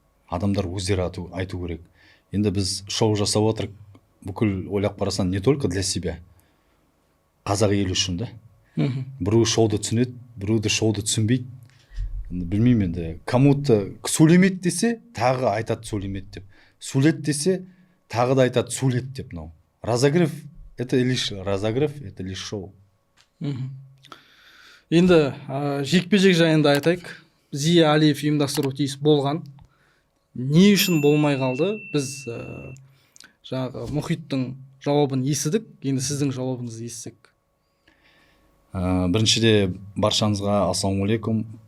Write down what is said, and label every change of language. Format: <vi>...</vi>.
<kk>Адамдар өздері айту керек. Енді біз шоу жасап отырық, бүкіл ойлап қарасаң, не только для себя. Қазақ елі үшін да. Біреу шоуды түсінеді, біреуді шоуды түсінбейді. Білмеймін енді, кому-то сөйлемеді десе, тағы айтады сөйлемеді деп. Сөйлет десе, тағы да айтады сөйлет деп.</kk> <ru>Разогрев – это лишь разогрев, это лишь шоу.</ru> <kk>Енді жекпе-жек жайында айтайық. Зия Алиев ұйымдастыру тиіс болған. Не үшін болмай қалды? Біз Мұхиттың жауабын естідік, енді сіздің жауабыңызды естісек. Біріншіде баршаңызға ассалаумағалейкум.</kk>